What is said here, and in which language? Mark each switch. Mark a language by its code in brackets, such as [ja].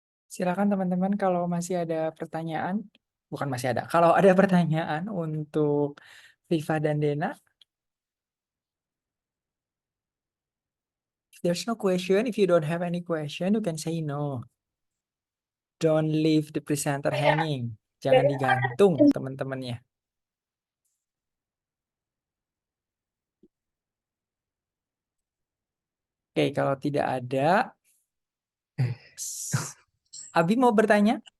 [id] Silakan teman-teman kalau masih ada pertanyaan. Bukan masih ada. Kalau ada pertanyaan untuk Viva dan Dena. [en] If there's no question, if you don't have any question, you can say no. Don't leave the presenter hanging. [id] Jangan digantung teman-temannya. Oke, kalau tidak ada, Abi mau bertanya?